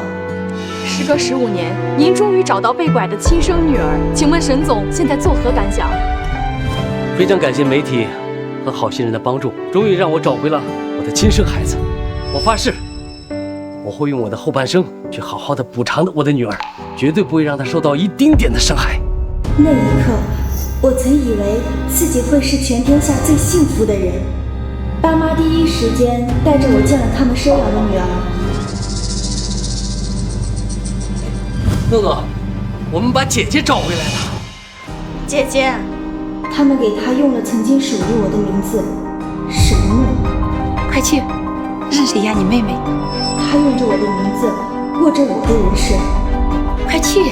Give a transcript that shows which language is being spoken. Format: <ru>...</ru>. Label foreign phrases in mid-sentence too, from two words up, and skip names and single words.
<zh>時隔15年，您終於找到被拐的親生女兒，請問沈總現在作何感想？非常感謝媒體和好心人的幫助，終於讓我找回了我的親生孩子。我發誓，我會用我的後半生去好好的補償我的女兒，絕對不會讓她受到一丁點的傷害。那一刻，我曾以為自己會是全天下最幸福的人。爸媽第一時間帶着我見了他們收養的女兒。諾諾，我們把姐姐找回來了。姐姐，他們給她用了曾經屬於我的名字沈諾。快去，認識一下你妹妹。她用着我的名字，過着我的人生。快去呀！</zh>